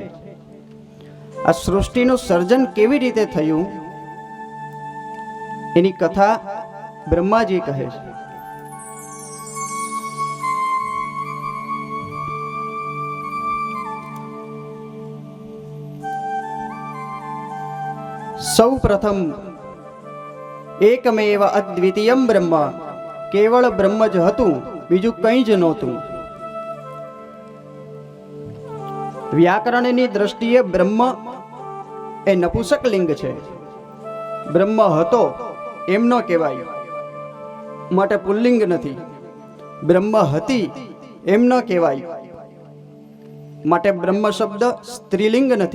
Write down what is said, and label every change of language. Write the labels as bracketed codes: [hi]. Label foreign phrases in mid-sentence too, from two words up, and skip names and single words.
[gu] આ સૃષ્ટિનું સર્જન કેવી રીતે થયું એની કથા બ્રહ્માજી કહે છે। સૌ પ્રથમ [sa] एकमेव अद्वितीयम ब्रह्म, [gu] કેવળ બ્રહ્મ જ હતું, બીજું કંઈ જ નહોતું। વ્યાકરણની દ્રષ્ટિએ બ્રહ્મ એ નપુંસક લિંગ છે. બ્રહ્મ હતો એમ ન કહેવાય, માટે પુલ્લિંગ નથી. બ્રહ્મ હતી એમ ન કહેવાય, માટે બ્રહ્મ શબ્દ સ્ત્રીલિંગ નથી.